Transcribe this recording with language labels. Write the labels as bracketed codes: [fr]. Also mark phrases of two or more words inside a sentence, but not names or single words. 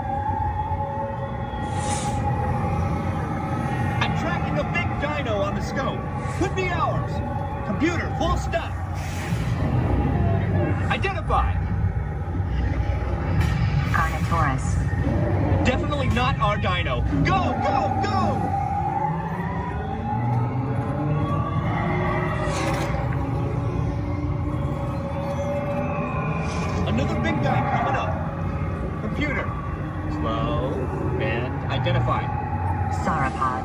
[en] I'm tracking a big dino on the scope. Could be ours. Computer, full stop. Identify. Carnotaurus. Definitely not our dino. Go, go, go! Another big guy coming up. Computer. Slow and identify. Sauropod.